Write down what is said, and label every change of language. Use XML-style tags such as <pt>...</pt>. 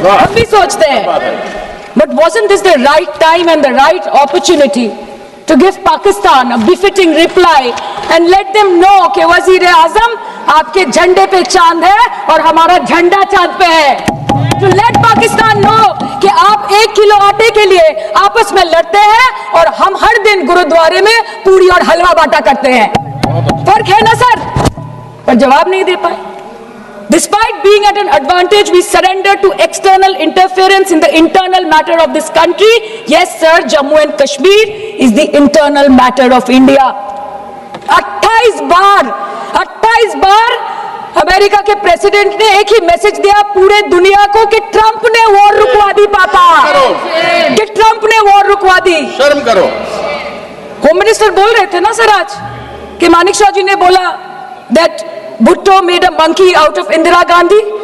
<hi>हम भी सोचते हैं,</hi> <en>but wasn't this the right time and the right opportunity to give Pakistan a befitting reply and let them know</en> <hi>कि वजीर आजम आपके झंडे पे चांद है और हमारा झंडा चांद पे है।</hi> <en>To let Pakistan know</en> <hi>कि आप 1 किलो आटे के लिए आपस में लड़ते हैं और हम हर दिन गुरुद्वारे में पूरी और हलवा बांटा करते हैं। फर्क है ना सर? पर जवाब नहीं दे पाए।</hi> <en>Despite being at an advantage, we surrender to external interference in the internal matter of this country. Yes, sir, Jammu and Kashmir is the internal matter of India. Our</en> <hi>28 bar America के president ने एक ही message दिया पूरे दुनिया को कि Trump ने war रुकवा दी पापा, कि ट्रंप ने वॉर रुकवा दी। शर्म करो। होम मिनिस्टर बोल रहे थे ना सर आज कि मानिक शाह जी ने बोला</hi> <en>That Bhutto made a monkey out of Indira Gandhi.</en>